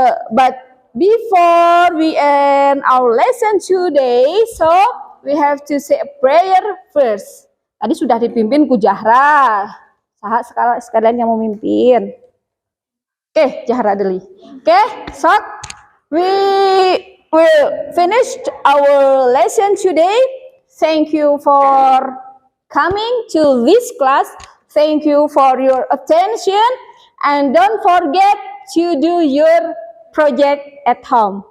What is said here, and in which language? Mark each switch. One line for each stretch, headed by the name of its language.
English: But before we end our lesson today, so we have to say a prayer first.
Indonesian: Tadi sudah dipimpin Ku Jahra. Saha sekalian yang memimpin. Oke, Jahra Deli.
English: Oke, so we will finish our lesson today. Thank you for coming to this class. Thank you for your attention, and don't forget to do your project at home.